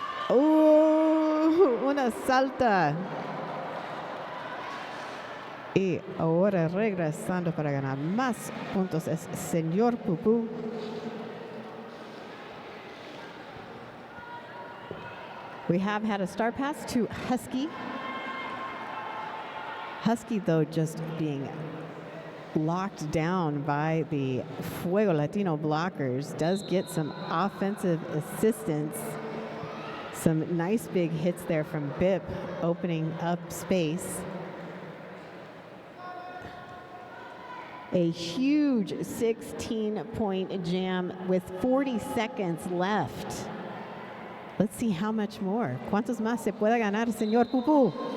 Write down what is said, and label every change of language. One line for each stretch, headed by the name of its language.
Spanish: Una salta. Y ahora regresando para ganar más puntos es Señor Pupú.
English: We have had a star pass to Husky. Husky, though, just being locked down by the Fuego Latino blockers, does get some offensive assistance. Some nice big hits there from Bip, opening up space. A huge 16-point jam with 40 seconds left. Let's see how much more.
Spanish: ¿Cuántos más se puede ganar, señor Pupú?